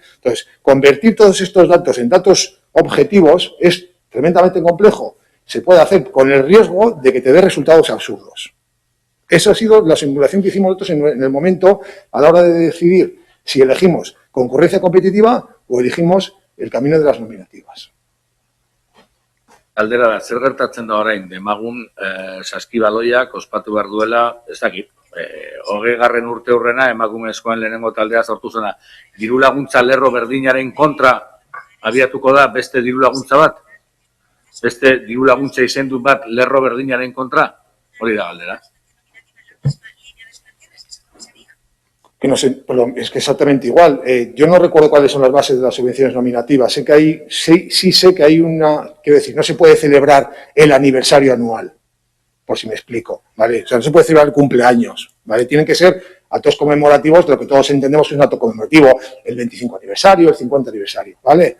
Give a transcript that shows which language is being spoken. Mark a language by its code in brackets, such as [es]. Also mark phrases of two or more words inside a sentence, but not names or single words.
[es] Entonces, convertir todos estos datos en datos objetivos es tremendamente complejo. Se puede hacer con el riesgo de que te dé resultados absurdos. Esa ha sido la simulación que hicimos nosotros en el momento a la hora de decidir si elegimos concurrencia competitiva o elegimos el camino de las nominativas. [eu] Galdera da, zer gertatzen da orain, demagun saskibaloiak ospatu behar duela, ez dakit, 20. urte hurrena emakumezkoen lehenengo taldea sortu zena. Diru laguntza lerro berdinaren kontra abiatuko da beste diru laguntza bat? Beste diru laguntza izendu bat lerro berdinaren kontra? Hori da galdera. [es] Que no sé, pero es que exactamente igual. Yo no recuerdo cuáles son las bases de las subvenciones nominativas. Sé que hay, sí sé que hay una, quiero decir, no se puede celebrar el aniversario anual, por si me explico, ¿vale? O sea, no se puede celebrar el cumpleaños, ¿vale? Tienen que ser actos conmemorativos de lo que todos entendemos que es un acto conmemorativo, el 25 aniversario, el 50 aniversario, ¿vale?